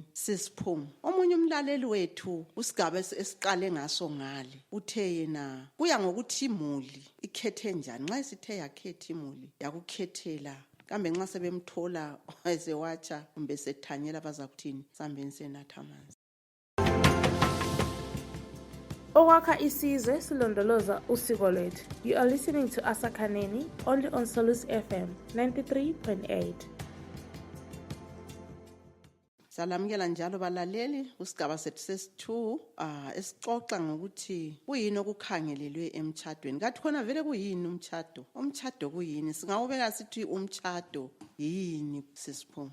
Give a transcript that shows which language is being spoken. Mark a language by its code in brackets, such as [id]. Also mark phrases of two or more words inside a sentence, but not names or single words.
[nd] Sisiphuma omunye umlaleli wethu usigaba esiqale ngaso ngale uthe yena kuya ngokuthi imuli ikhethe njani. Nxa isithe yakhetha imuli yakukhethela kambe nxa sebemthola esewatsha kumbe sethanyela bazakuthini. Sambeni senatha amanzi. Okwakha isizwe silondoloza usiko lwethu. [en] You are listening to Asakhaneni only on Salus FM 93.8. [nd] Salamukela njalo balaleli kusigaba sethu sesi-2 esixoxa ngokuthi kuyini okukhangelelwe emtchadweni. Kathi khona vele kuyini umtchado? Umtchado kuyini? Singawubeka sithi umtchado yini sisiphuma?